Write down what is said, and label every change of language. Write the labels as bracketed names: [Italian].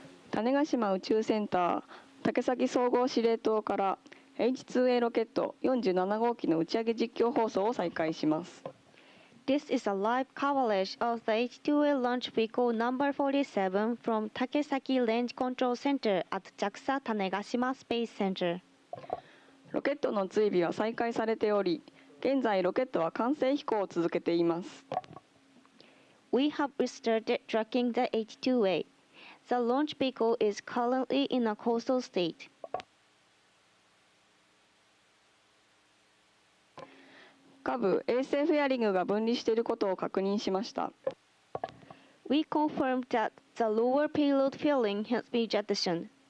[Japanese] Tanegashima 宇宙センター竹崎総合司令塔から H2A ロケット47号機の打ち上げ実況放送を再開します。 [English] This is a live coverage of the H2A launch vehicle number 47 from Takesaki Range Control Center at JAXA Tanegashima Space Center. [Japanese] ロケットの追尾は再開されており、現在ロケットは完成飛行を続けています。 [English] We have restarted tracking the H2A. The launch vehicle is currently in a coastal state. [Japanese] 下部衛星フェアリングが分離していることを確認しました。 [English] We confirmed that the lower payload fairing has been jettisoned.